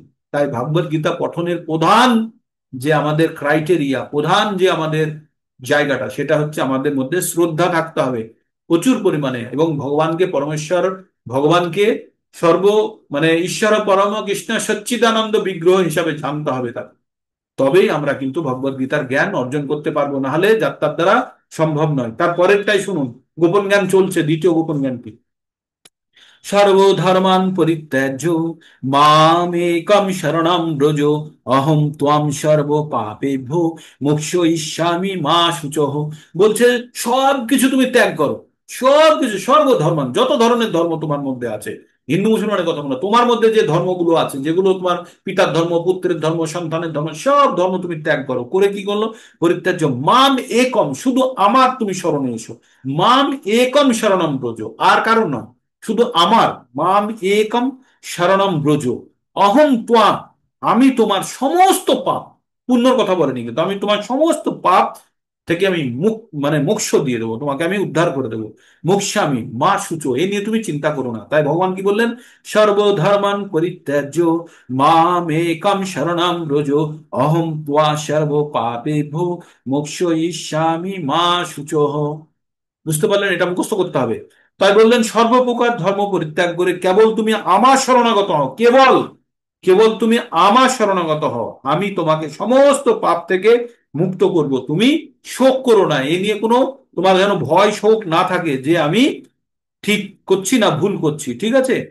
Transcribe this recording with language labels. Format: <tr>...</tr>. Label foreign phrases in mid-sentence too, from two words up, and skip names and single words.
<bn>তাই ভাগবত গীতা পঠনের প্রধান যে আমাদের ক্রাইটেরিয়া, প্রধান যে আমাদের জায়গাটা, সেটা হচ্ছে আমাদের মধ্যে শ্রদ্ধা থাকতে হবে প্রচুর পরিমাণে, এবং ভগবানকে পরমেশ্বর, ভগবানকে সর্ব, মানে</bn> <sa>ঈশ্বর পরম কৃষ্ণ সচ্চিদানন্দ বিগ্রহ</sa> <bn>হিসাবে জানতে হবে তার। তবেই আমরা কিন্তু ভগবত গীতার জ্ঞান অর্জন করতে পারবো, না হলে যাত্রার দ্বারা সম্ভব নয়। তারপরেরটাই শুনুন, গোপন জ্ঞান চলছে, দ্বিতীয় গোপন জ্ঞান কি,</bn> <sa>সর্বধর্মান পরিত্যাজ্য মামেকম শরণম ব্রজ অহম ত্বম সর্ব পাপেভ্যো মোক্ষয়িষ্যামি মা শুচহ।</sa> <bn>বলছে সব কিছু তুমি ত্যাগ করো, সব কিছু, সর্বধর্মান, যত ধরনের ধর্ম তোমার মধ্যে আছে, হিন্দু মুসলমানের কথা বলো, তোমার মধ্যে যে ধর্মগুলো আছে, যেগুলো তোমার পিতার ধর্ম, পুত্রের ধর্ম, সন্তানের ধর্ম, সব ধর্ম তুমি ত্যাগ করো। করে কি করলো,</bn> <sa>পরিত্যাজ্য মাম একম,</sa> <bn>শুধু আমার তুমি শরণে এসো।</bn> <sa>মাম একম শরণম ব্রজ,</sa> <bn>আর কারণ নয়, শুধু আমার।</bn> <sa>মাম একম শরণম ব্রজ অহং ত্বাম,</sa> <bn>আমি তোমার সমস্ত পাপ, পুণ্যর কথা বলেনি কিন্তু, আমি তোমার সমস্ত পাপ থেকে আমি মানে মোক্ষ দিয়ে দেবো, তোমাকে আমি উদ্ধার করে দেবো।</bn> <sa>মোক্ষামি মা সূচো,</sa> <bn>এ নিয়ে তুমি চিন্তা করো না। তাই ভগবান কি বললেন,</bn> <sa>সর্বধর্মান পরিত্যাজ্য মাম একম শরণম ব্রজ অহং ত্বা সর্ব পাপেভ্যো মোক্ষয়িষ্যামি মা শুচোহ।</sa> <bn>বুঝতে পারলেন, এটা মুখস্থ করতে হবে। তাই বললেন সর্বপ্রকার ধর্ম পরিত্যাগ করে কেবল তুমি আমার শরণাগত হও, কেবল, কেবল তুমি আমার শরণাগত হও, আমি তোমাকে সমস্ত পাপ থেকে মুক্ত করব। তুমি শোক করো না, এ নিয়ে কোনো, তোমার যেন ভয় শোক না থাকে যে আমি ঠিক করছি না ভুল করছি, ঠিক আছে।</bn>